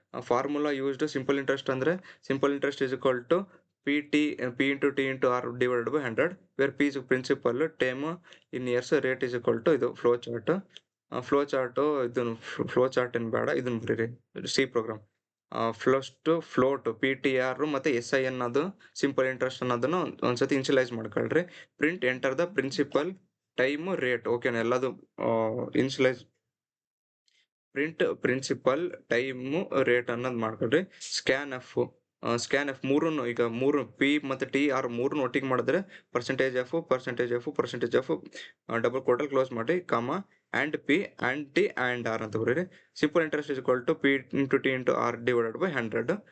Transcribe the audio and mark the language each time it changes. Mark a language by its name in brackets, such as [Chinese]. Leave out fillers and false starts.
[English] formula used simple interest ಅಂದ್ರೆ simple interest is equal to P into T into R divided by 100, where P is principal, time in years, rate is equal to [Kannada] ಇದು flow chart. ಇದನ್ನು flow chart ಏನು ಬೇಡ, ಇದನ್ನು ಬರೀರಿ C program. Float PTR ಮತ್ತೆ SI ಅನ್ನೋದು simple interest ಅನ್ನೋದನ್ನು ಒಂದ್ಸತಿ ಇನ್ಶಿಯಲೈಸ್ ಮಾಡ್ಕೊಳ್ರಿ. Print enter the principal, time, rate. ಓಕೆನಾ. ಎಲ್ಲದು ಇನ್ಶಿಯಲೈಸ್ ಪ್ರಿನ್ಸಿಪಲ್, ಟೈಮು, ರೇಟ್ ಅನ್ನೋದು ಮಾಡ್ಕೊಳ್ರಿ. ಸ್ಕ್ಯಾನ್ ಎಫ್ ಮೂರು ಪಿ ಮತ್ತು ಟಿ ಆರ್ ಮೂರನ್ನು ಒಟ್ಟಿಗೆ ಮಾಡಿದ್ರೆ percentage F double coastal close ಮಾಡಿ, and P and T and R ಅಂತ ಬರೀರಿ. [English] Simple interest is equal to P into T into R divided by 100.